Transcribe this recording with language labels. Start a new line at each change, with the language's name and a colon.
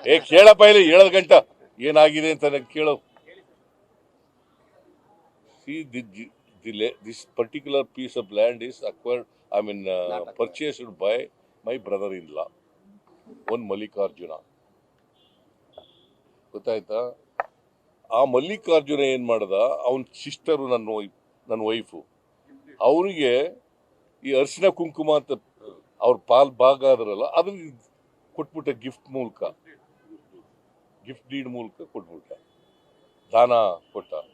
Kannada: ಕೇಳಪ್ಪ, ಇಲ್ಲಿ 7 ಗಂಟೆ ಏನಾಗಿದೆ ಅಂತ ನನಗೆ ಕೇಳು.
English: See, this particular piece of land is acquired, purchased by my brother-in-law, one Mallikarjuna.
Kannada: ಗೊತ್ತಾಯ್ತಾ? ಆ ಮಲ್ಲಿಕಾರ್ಜುನ ಏನ್ ಮಾಡ್ದ, ಅವನ ಸಿಸ್ಟರು, ನನ್ನ ವೈಫು, ಅವರಿಗೆ ಈ ಅರಿಶಿನ ಕುಂಕುಮ ಅಂತ ಅವ್ರ ಪಾಲ್ ಭಾಗ ಆದ್ರಲ್ಲ, ಅದನ್ನ ಕೊಟ್ಬಿಟ್ಟ. ಗಿಫ್ಟ್ ಡೀಡ್ ಮೂಲಕ ಕೊಟ್ಬಿಟ್ಟ, ದಾನ ಕೊಟ್ಟ.